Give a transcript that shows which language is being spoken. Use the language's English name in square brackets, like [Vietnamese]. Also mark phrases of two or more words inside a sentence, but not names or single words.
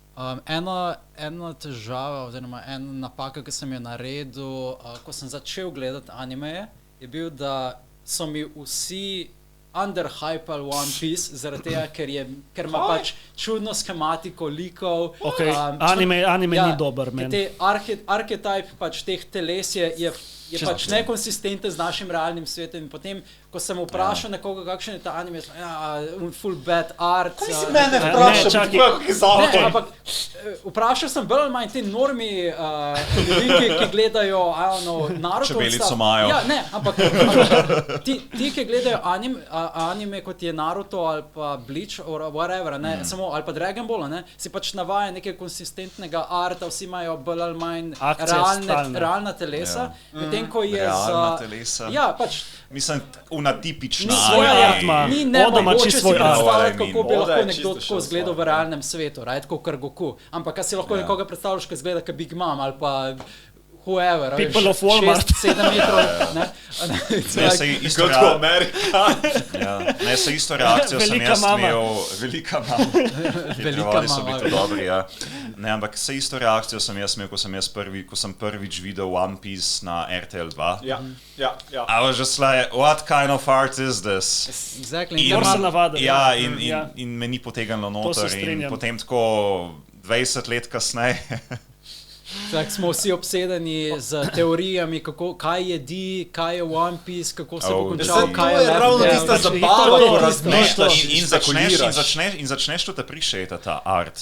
[Slovenian] Ena težava, oziroma ena napaka, ki sem jo naredil, ko sem začel gledati anime, je bil, da so mi vsi underhypali One Piece, zaradi tega, ker ima pač čudno schematiko likov. Okay. Anime ni dober, men. Te archetype pač teh teles je pač nekonsistenten z našim realnim svetom in potem, ko sem vprašal nekoga, kakšen je ta anime, [English] full bad art. [Slovenian] Kaj si mene vprašal, ampak vprašal sem bolj ali manj te normi ljudi, ki gledajo, Naruto. Čebelico imajo. Ja, ne, ampak ti, ki gledajo anime, kot je Naruto ali pa Bleach, [English] or whatever, [Slovenian] ne, samo, ali pa Dragon Ball, ne, si pač navaja nekaj konsistentnega arta, vsi imajo bolj ali manj realna telesa. Medtem, ko je realna telesa. Ja, pač mislim, tipična ni nemogoče si predstavljati, kako bi lahko nekdo tako izgledal v realnem svetu, tako kot Goku. Ampak si lahko nekoga predstavljaš, ki izgleda kot Big Mom ali pa whoever, [English] People of Walmart. [Slovenian] 6-7 metrov. Ne, se isto Ne, se isto reakcijo sem jaz imel. Velika mama. Velika mama. So biti dobri, ja. Ne, ampak se isto reakcijo sem jaz imel, ko sem prvič videl One Piece na RTL 2. Ja. [English] I was just like, what kind of art is this? Exactly. [Slovenian] In me ni potegnilo noter in potem tako 20 let kasneje. Tak smo vsi obsedeni z teorijami, kaj jedi, kaj je One Piece, kako se bo končal, kaj je ravno tista zabava, ko razmišljaš in začneš to appreciate ta art.